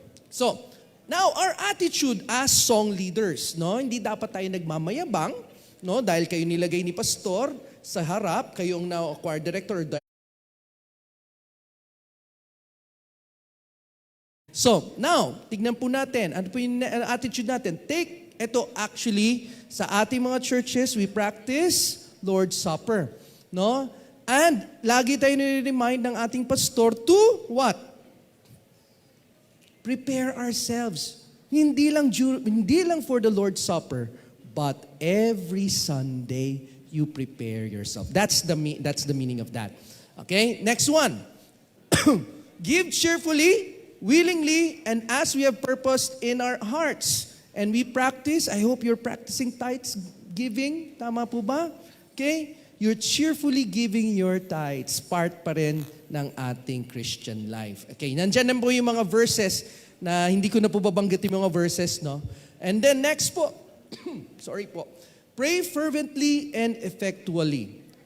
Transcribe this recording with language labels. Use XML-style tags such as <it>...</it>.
<en>So, now our attitude as song leaders, no?</en> <tl>Hindi dapat tayo nagmamayabang, no? Dahil kayo nilagay ni pastor sa harap, kayo ang now choir director. So, now, tignan po natin, ano po yung attitude natin?</tl> <en>Ito actually,</en> <tl>sa ating mga</tl> <en>churches, we practice Lord's Supper, no?</en> <tl>And lagi tayo nire-remind ng ating pastor</tl> <en>to what? Prepare ourselves.</en> <tl>Hindi lang</tl> <en>for the Lord's Supper, but every Sunday you prepare yourself. That's the meaning of that. Okay? Next one. Give cheerfully, willingly, and as we have purposed in our hearts. And we practice, I hope you're practicing tithes giving.</en> <tl>Tama po ba?</tl> <en>Okay? You're cheerfully giving your tithes, part</en> <tl>pa rin ng ating</tl> <en>Christian life.</en> <tl>Okay, nandyan na po yung mga verses na hindi ko na po babanggit yung mga verses, no?</tl> <en>And then next po, sorry po, pray fervently and effectually.</en>